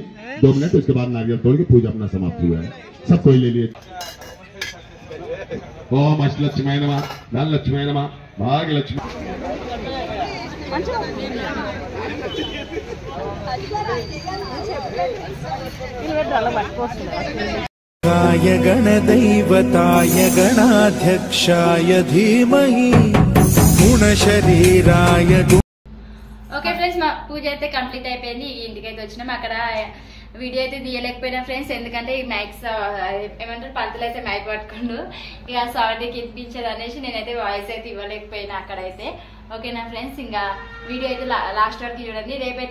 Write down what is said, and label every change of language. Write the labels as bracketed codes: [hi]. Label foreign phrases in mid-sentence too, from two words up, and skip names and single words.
[hi] 2 मिनट, उसके बाद नारियल तोड़ के पूजा अपना समाप्त हुआ है। सब कोई ले लिए। [sa] ओम अष्टलक्ष्मी नमः, धनलक्ष्मी नमः, भाग्यलक्ष्मी। गाय गणदैवताय गणाध्यक्षाय धीमहि गुणशरीराय [en] OK friends, [te] మా పూజ అయితే కంప్లీట్ అయిపోయింది. ఇంటికైతే వచ్చినాం. అక్కడ వీడియో అయితే తీయలేకపోయినా ఫ్రెండ్స్, ఎందుకంటే ఈ మైక్స్ ఏమంటారు, పంతులు అయితే మైక్ పట్టుకుండు, ఇక సౌండ్కి వినిపించేది అనేసి నేనైతే వాయిస్ అయితే ఇవ్వలేకపోయినా అక్కడైతే. ఓకేనా ఫ్రెండ్స్, ఇంకా వీడియో అయితే లాస్ట్ వరకు చూడండి.